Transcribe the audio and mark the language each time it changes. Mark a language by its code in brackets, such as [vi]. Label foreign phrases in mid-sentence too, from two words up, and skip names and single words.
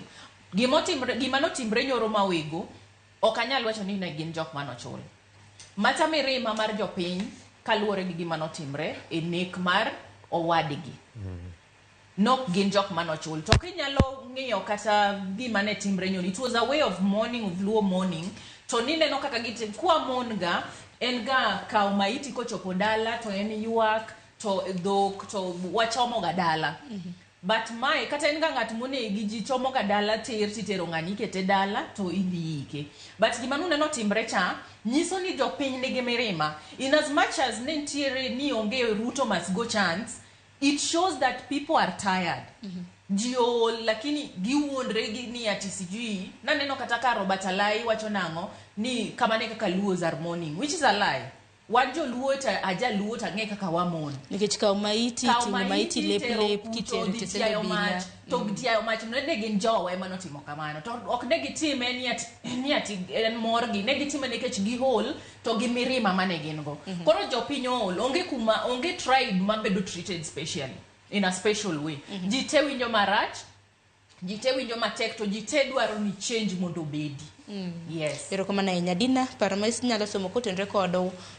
[luo] Gima notimre nyoro mawego, ok anyal wacho ni ne gin jok manochul. Mata mirima mar jopiny kaluwore gi gima notimre e nek mar owadgi. Nok gin jok manochul. To kinyalo ng'iyo kata gima ne timre nyoro, [en] it was a way of mourning, of Luo mourning. [luo] To nineno kaka gitim kwa mon ga en ga kaw maiti kochopo dala to en yuak to dhok to wachomo ga dala. But mai kata en ga ng'at monegi ji chomo ga dala titero ng'ani kete dala to idhi ike. But gima nuneno timre cha nyiso ni jopiny nigi mirima. [en] In as much as [luo] nentiere ni onge [en] Ruto must go chance, it shows that people are tired. [luo] Jio lakini giwuondre ni ati sijui. Naneno kata ka Robert Alai wacho nang'o ni kamane kaka Luos [en] are mourning, which is a lie. [luo] Wajo Luo ta aja Luo ta ng'e kaka wamon. Nikech kaw maiti lep kitero teselo bila. To gitiayo mach ne gin jowa ema notimo kamano. To ok ne gitime ni ati en morgi, ne gitime nikech gihol to gimirima mane gin go. Koro jopiny ol, onge tribe mabedo [en] treated specially, in a special way. [luo] Jite winjo marach, jite winjo matek, to jite dwaro ni change mondo bedi. Yes. Pero kama na Dina, para mais nyalo somo kotenre kodo